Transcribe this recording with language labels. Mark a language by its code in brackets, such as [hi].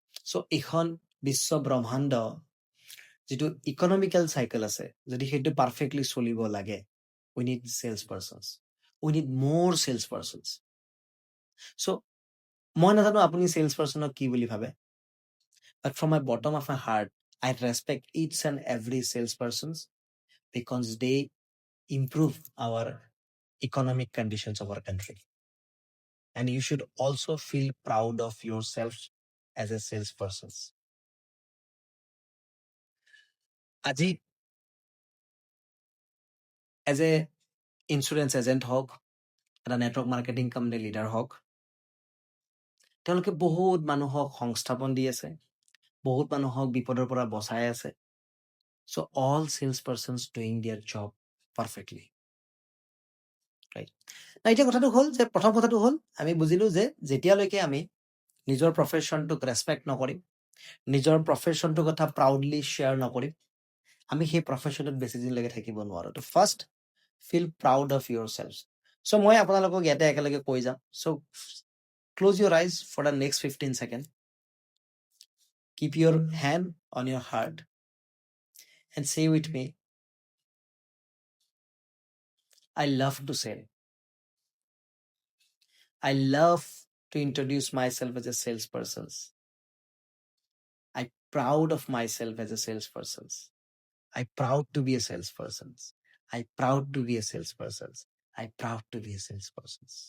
[as] চ' এইখন বিশ্ব ব্ৰহ্মাণ্ড যিটো economical cycle আছে, যদি সেইটো পাৰফেক্টলি চলিব লাগে, [en] we need sales persons, [as] উই নিড মোৰ চেলছ পাৰ্চনছ। চ' মই নাজানো আপুনি চেলছ পাৰ্চনক কি বুলি ভাবে, [en] But from my bottom of my heart I respect each and every salespersons because they improve our economic conditions of our country. And you should also feel proud of yourself as a salesperson. [as] আজি as a insurance agent হওক, এটা network marketing company leader হওক, তেওঁলোকে বহুত মানুহক সংস্থাপন দি আছে, বহুত মানুহক বিপদৰ পৰা বচাই আছে। [en] So' all sales persons doing their job perfectly, right? [as] এতিয়া কথাটো হ'ল যে প্ৰথম কথাটো হ'ল আমি বুজিলোঁ যে যেতিয়ালৈকে আমি নিজৰ প্ৰফেশ্যনটোক ৰেচপেক্ট নকৰিম, নিজৰ প্ৰফেশ্যনটোৰ কথা প্ৰাউডলি শ্বেয়াৰ নকৰিম, আমি সেই প্ৰফেশ্যনটোত বেছি দিনলৈকে থাকিব নোৱাৰোঁ। ত' [en] First feel proud of yourself. [as] চ' মই আপোনালোকক ইয়াতে একেলগে কৈ যাম। [en] So' close your eyes for the next 15 seconds, keep your hand on your heart and say with me, I love to sell. I love to introduce myself as a salesperson. I'm proud of myself as a salesperson. I'm proud to be a salesperson. I'm proud to be a salesperson. I'm proud to be a salesperson.